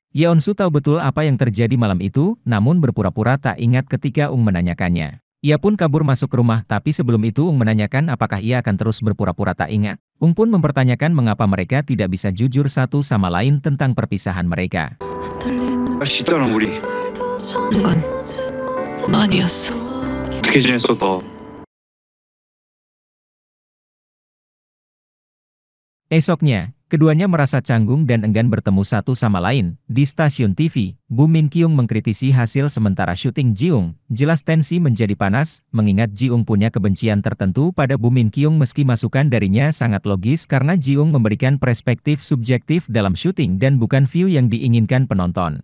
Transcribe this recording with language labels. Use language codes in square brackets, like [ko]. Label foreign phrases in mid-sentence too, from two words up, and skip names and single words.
[id] Yeonsu tahu betul apa yang terjadi malam itu, namun berpura-pura tak ingat ketika Ung menanyakannya. Ia pun kabur masuk rumah tapi sebelum itu Ung menanyakan apakah ia akan terus berpura-pura tak ingat. Ung pun mempertanyakan mengapa mereka tidak bisa jujur satu sama lain tentang perpisahan mereka. [ko] 진짜는 우리 난 아니었어. 어떻게 지냈어 너? [id] Esoknya, keduanya merasa canggung dan enggan bertemu satu sama lain. Di stasiun TV, Bu Min Kyung mengkritisi hasil sementara syuting Ji-ung. Jelas tensi menjadi panas, mengingat Ji-ung punya kebencian tertentu pada Bu Min Kyung meski masukan darinya sangat logis karena Ji-ung memberikan perspektif subjektif dalam syuting dan bukan view yang diinginkan penonton.